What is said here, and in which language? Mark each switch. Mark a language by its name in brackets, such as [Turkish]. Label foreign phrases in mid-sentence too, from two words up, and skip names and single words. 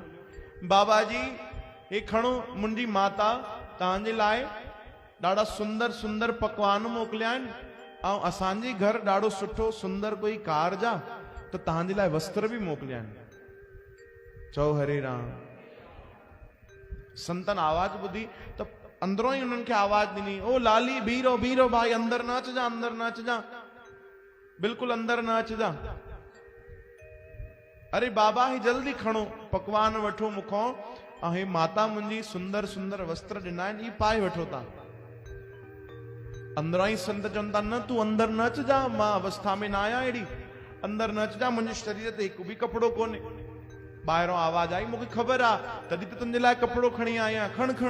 [Sindhi] बाबा जी हे खणो, मुंहिंजी माता तव्हांजे लाइ ॾाढा सुंदर सुंदर पकवान मोकिलिया आहिनि, ऐं असांजे घर ॾाढो सुठो सुंदर कोई कारज आहे, त तव्हांजे लाइ वस्त्र बि मोकिलिया आहिनि। चओ हरे राम। संतन आवाज़ ॿुधी त अंदरों ई उन्हनि खे आवाज़ ॾिनी, ओ लाली बीरो बीरो भाई, अंदर न अचजां, अंदर न अचजां, बिल्कुलु अंदर न अचजां। अरे बाबा ही जल्दी खणो, पकवान वठो मूंखों, ऐं हे माता मुंहिंजी सुंदर सुंदर वस्त्र ॾिना आहिनि, ई पाए वठो तव्हां। अंदरां ई संत चवनि था न तूं अंदर न अचजां, मां अवस्था में न आहियां अहिड़ी, अंदर न अचजां, मुंहिंजे शरीर ते हिकु बि कपिड़ो कोन्हे। ॿाहिरों आवाज़ आई, मूंखे ख़बर आहे, तॾहिं त तुंहिंजे लाइ कपिड़ो खणी आहियां, खण खण।